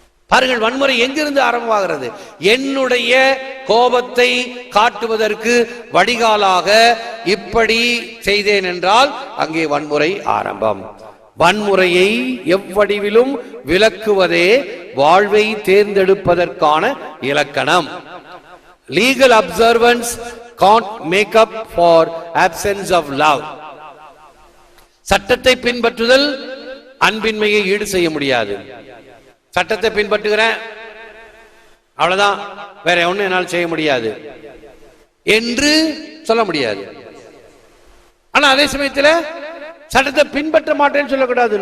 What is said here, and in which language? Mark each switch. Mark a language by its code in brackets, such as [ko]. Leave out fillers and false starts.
[ta] பாருங்கள், வன்முறை எங்கிருந்து ஆரம்பமாகிறது? என்னுடைய கோபத்தை காட்டுவதற்கு வடிகாலாக இப்படி செய்தேன் என்றால் அங்கே வன்முறை ஆரம்பம். வன்முறையை எவ்வடிவிலும் விலக்குவதே வாழ்வை தேர்ந்தெடுப்பதற்கான இலக்கணம். [en] Legal observance can't make up for absence of love. [ta] சட்டத்தை பின்பற்றுதல் அன்பின்மையை ஈடு செய்ய முடியாது. சட்டத்தை பின்பற்றுகிறேன் அவ்வளவுதான், வேற ஒண்ணு என்னால் செய்ய முடியாது என்று சொல்ல முடியாது. ஆனா அதே சமயத்தில் சட்டத்தை பின்பற்ற மாட்டேன்னு சொல்லக்கூடாது.